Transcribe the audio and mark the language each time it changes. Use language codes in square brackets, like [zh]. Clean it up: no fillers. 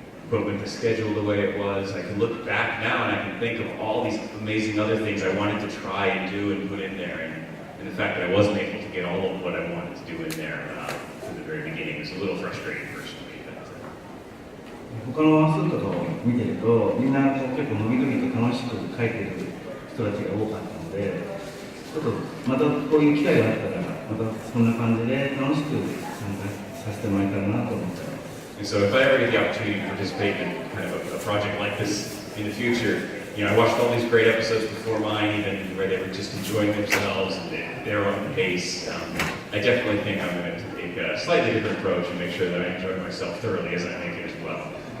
[en] But with the schedule the way it was, I can look back now and I can think of all these amazing other things I wanted to try and do and put in there. And the fact that I wasn't able to get all of what I wanted to do in there from the very beginning was a little frustrating personally. [ja] 他のワンスーとかを見てるとみんな結構のびのびと楽しく描いてる人たちが多かったので、ちょっとまたこういう機会があったら、またそんな感じで楽しく参加させてもらえたらなと思ってます。 [en] And so if I ever get the opportunity to participate in kind of a project like this in the future, you know, I watched all these great episodes before mine, even where they were just enjoying themselves and their own pace. I definitely think I'm going to take a slightly different approach and make sure that I enjoy myself thoroughly as I make it as well.